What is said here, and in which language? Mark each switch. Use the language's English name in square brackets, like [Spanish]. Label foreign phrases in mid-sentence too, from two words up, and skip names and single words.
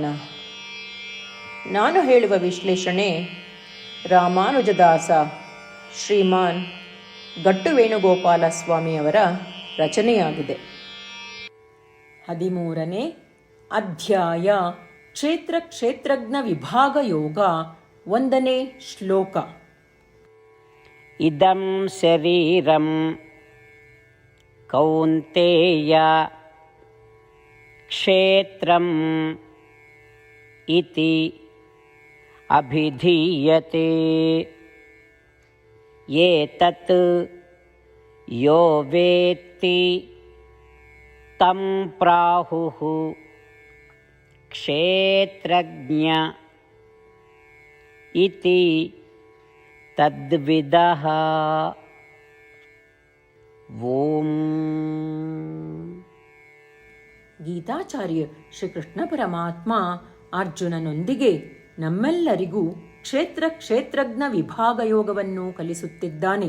[Kannada] ನಾನು ಹೇಳುವ ವಿಶ್ಲೇಷಣೆ ರಾಮಾನುಜದಾಸ ಶ್ರೀಮಾನ್ ಗಟ್ಟು ವೇಣುಗೋಪಾಲ ಸ್ವಾಮಿಯವರ ರಚನೆಯಾಗಿದೆ. 13ನೇ ಅಧ್ಯಾಯ ಕ್ಷೇತ್ರಜ್ಞ ವಿಭಾಗ ಯೋಗ. 1ನೇ ಶ್ಲೋಕ. [Sanskrit] ಇದಂ ಶರೀರಂ ಕೌಂತೇಯ ಕ್ಷೇತ್ರಂ ಇತಿ ಅಭಿಧೀಯತೆ. ಏತತ್ ಯೋ ವೇತ್ತಿ ತಂ ಪ್ರಾಹುಃ ಕ್ಷೇತ್ರಜ್ಞ ಇತಿ ತದ್ವಿದಃ. ಓಂ. [Kannada] ಗೀತಾಚಾರ್ಯ ಶ್ರೀಕೃಷ್ಣ ಪರಮಾತ್ಮ ಅರ್ಜುನನೊಂದಿಗೆ ನಮ್ಮೆಲ್ಲರಿಗೂ ಕ್ಷೇತ್ರಜ್ಞ ವಿಭಾಗ ಯೋಗವನ್ನು ಕಲಿಸುತ್ತಿದ್ದಾನೆ.